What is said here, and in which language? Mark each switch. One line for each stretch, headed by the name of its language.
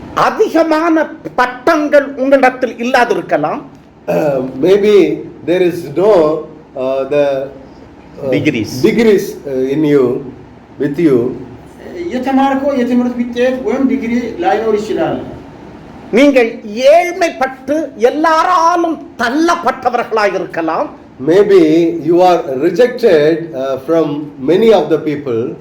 Tamil: அதிகமான பட்டங்கள் உங்களிடத்தில் இல்லாதிருக்கலாம்.
English: Maybe there is no the degrees in you, with you.
Amharic: የተማርከው የትምህርት ውጤት ወይም ዲግሪ ላይኖር ይችላል።
Tamil: நீங்கள் ஏழ்மைப்பட்டு எல்லாராலும் தள்ளப்பட்டவர்களாக இருக்கலாம்.
English: Maybe you are rejected from many of the people.